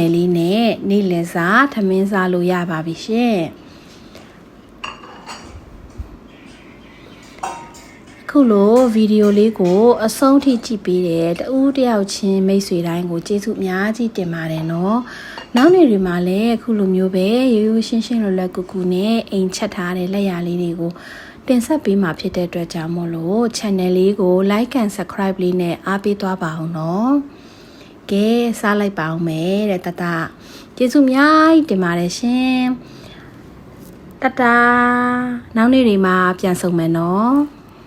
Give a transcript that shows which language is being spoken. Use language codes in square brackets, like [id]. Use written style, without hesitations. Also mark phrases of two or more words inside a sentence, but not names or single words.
[my] နယ်လေးနဲ့နေ့လယ်စာထမင်းစားလို့ရပါပြီရှင်ခုလိုဗီဒီယိုလေးကိုအဆုံးထိကြည့်ပေး တဲ့တဦးတယောက်ချင်းမိတ်ဆွေတိုင်းကိုကျေးဇူးအများကြီးတင်ပါတယ်နော်နောက်နေ့တွေမှာလည်းအခုလိုမျိုးပဲရိုးရိုးရှင်းရှင်းလွယ်လွယ်ကူကူနဲ့အိမ်ချက်ထားတဲ့လက်ရာလေးတွေကိုတင်ဆက်ပေးမှာဖြစ်တဲ့အတွက်ကြောင့်မို့လို့ channel လေးကို [en] like and subscribe [my] လေးနဲ့အားပေးသွားပါအောင်နော်ကဲစားလိုက်ပါအောင်မယ်တဲ့တတကျေးဇူးအများကြီးတင်ပါတယ်ရှင်တတနောက်နေ့တွေမှာပြန်ဆုံမယ်နော်